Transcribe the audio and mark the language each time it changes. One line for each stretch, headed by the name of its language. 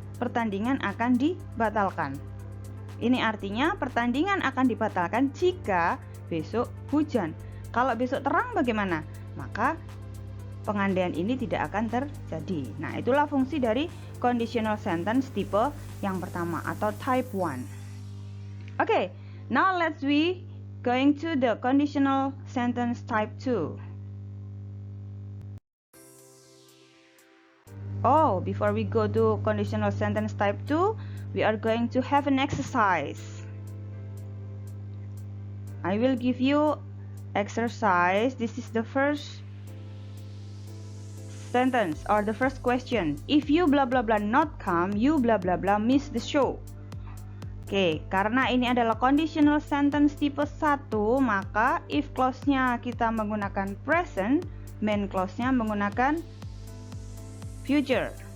Indonesian: Pertandingan akan dibatalkan. Ini artinya pertandingan akan dibatalkan jika besok hujan. Kalau besok terang bagaimana? Maka pengandaian ini tidak akan terjadi. Nah, itulah fungsi dari conditional sentence tipe yang pertama atau type 1.
English: Okay, now let's we going to the conditional sentence type 2. Oh, before we go to conditional sentence type 2, we are going to have an exercise. I will give you exercise. This is the first sentence or the first question. If you blah blah blah not come, you blah blah blah miss the show.
Indonesian: Oke, karena ini adalah conditional sentence tipe 1, maka if clause-nya kita menggunakan present, main clause-nya menggunakan future.